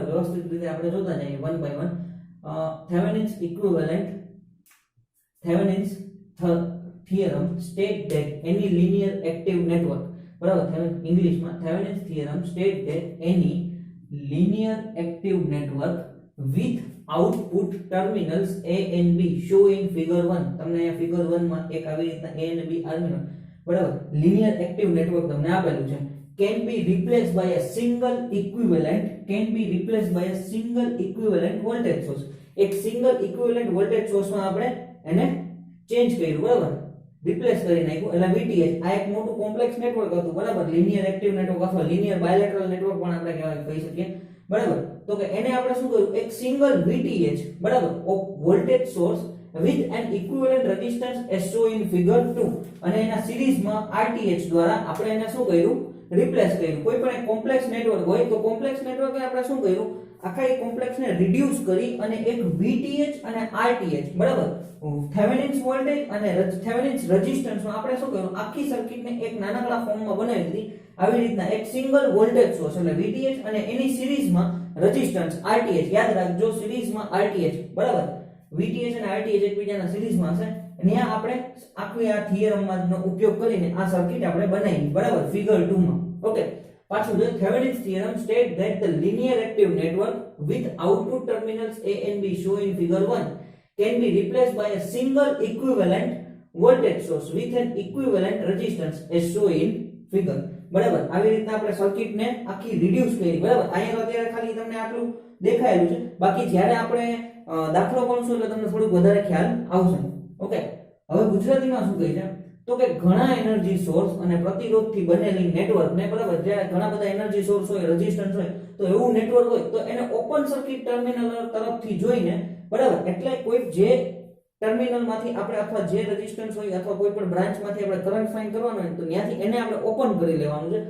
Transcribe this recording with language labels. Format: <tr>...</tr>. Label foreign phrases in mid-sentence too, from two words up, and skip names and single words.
<gu>વ્યવસ્થિત રીતે આપણે જોતા જઈએ</gu> <en>one by one. Thevenin's equivalent Thevenin's theorem state that any linear active network, બરાબર। ઇંગ્લિશમાં Thevenin's theorem state that any linear active network with output terminals A and B show in figure 1।</en> <gu>તમને અહીંયા figure 1 માં એક આવી રીતના A અને B ટર્મિનલ, બરાબર,</gu> <en>લિનિયર એક્ટિવ નેટવર્ક</en> <gu>તમને આપેલું છે,</gu> <en>can be replaced by a single equivalent voltage source।</en> <gu>એક</gu> <en>સિંગલ ઇક્વિવેલન્ટ વોલ્ટેજ</en> <gu>સોર્સમાં આપણે એને ચેન્જ કર્યું, બરાબર, રિપ્લેસ કરી નાખ્યું, એટલે VTH। આ એક મોટું</gu> <en>કોમ્પ્લેક્સ નેટવર્ક</en> <gu>હતું, બરાબર,</gu> <en>લિનિયર એક્ટિવ નેટવર્ક</en> <gu>અથવા</gu> <en>લિનિયર બાયલેટરલ નેટવર્ક</en> <gu>પણ આપણે કહી શકીએ, બરાબર। તો કે એને આપણે શું કર્યું, એક સિંગલ VTH, બરાબર,</gu> <en>ઓફ વોલ્ટેજ સોર્સ with an equivalent resistance as shown in figure 2</en> <gu>અને એના સિરીઝમાં RTH દ્વારા આપણે એને શું કર્યું, રિપ્લેસ કર્યું। કોઈ પણ એક</gu> <en>કોમ્પ્લેક્સ નેટવર્ક</en> <gu>હોય તો કોમ્પ્લેક્સ નેટવર્કને આપણે શું કર્યું, આખા એક કોમ્પ્લેક્સને રિડ્યુસ કરી અને એક VTH અને RTH, બરાબર,</gu> <en>થેવેનિન્સ વોલ્ટેજ</en> <gu>અને થેવેનિન્સ રેઝિસ્ટન્સમાં આપણે શું કર્યું, આખી સર્કિટને એક નાનકડા ફોર્મમાં બનાવી દીધી। આવી રીતના એક</gu> <en>સિંગલ વોલ્ટેજ સોર્સ</en> <gu>એટલે VTH અને એની સિરીઝમાં રેઝિસ્ટન્સ RTH, યાદ રાખજો સિરીઝમાં RTH, બરાબર, VTH અને RTH એકબીજાના સિરીઝમાં હશે, ત્યાં આપણે આખી આ થિયરમનો ઉપયોગ કરીને આ સર્કિટ આપણે બનાવી, બરાબર, ફિગર 2 માં।</gu> <en>ઓકે,</en> <gu>પાછું જો</gu> <en>Thevenin's theorem state that the linear active network with output terminals A and B shown in figure 1 can be replaced by a single equivalent voltage source with an equivalent resistance as shown in figure,</en> <gu>બરાબર। આવી રીતના આપણે સર્કિટને આખી રિડ્યુસ કરી, બરાબર। અહીંયા અત્યારે ખાલી તમને આટલું દેખાયેલું છે, બાકી જ્યારે આપણે દાખલો ગણશું એટલે તમને થોડું વધારે ખ્યાલ આવશે। ઓકે, હવે ગુજરાતીમાં શું કહે છે તો કે ઘણા</gu> <en>એનર્જી સોર્સ</en> <gu>અને પ્રતિરોધથી બનેલી નેટવર્કને, બરાબર, જ્યારે ઘણા બધા</gu> <en>એનર્જી સોર્સ</en> <gu>હોય, રેઝિસ્ટન્સ હોય, તો એવું નેટવર્ક હોય તો એને</gu> <en>ઓપન સર્કિટ ટર્મિનલ</en> <gu>તરફથી જોઈને, બરાબર, એટલે કોઈ જે ટર્મિનલમાંથી આપણે અથવા જે રેઝિસ્ટન્સ હોય અથવા કોઈ પણ બ્રાન્ચમાંથી આપણે</gu> <en>કરંટ ફાઇન્ડ</en> <gu>કરવાનો હોય તો ત્યાંથી એને આપણે ઓપન કરી લેવાનું છે।</gu>